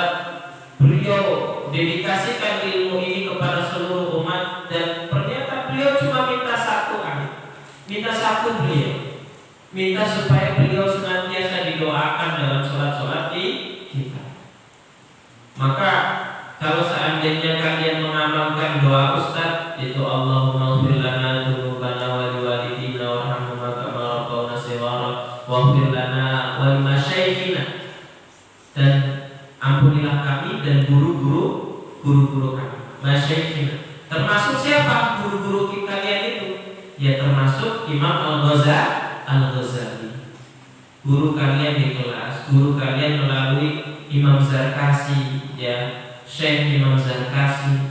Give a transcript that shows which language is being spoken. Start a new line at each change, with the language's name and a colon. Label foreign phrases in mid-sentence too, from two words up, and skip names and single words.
Indonesian: Beliau dedikasikan ilmu ini kepada seluruh umat, dan ternyata beliau cuma minta satu beliau minta supaya beliau senantiasa didoakan dalam sholat-sholat kita. Maka kalau seandainya kalian mengamalkan doa Ustaz, itu
Arabic: اللهم اغفر لنا ذنوبنا ولوالدينا وارحمهما كما ربونا صغارا واغفر لنا ولمشايخنا,
Indonesian: dan ampunilah kami dan guru-guru kami. Masyayikhina termasuk siapa? Guru-guru kalian itu, ya termasuk Imam Al-Ghazali, guru kalian di kelas, guru kalian melalui Imam Zarkasi, ya Syekh Imam Zarkasi.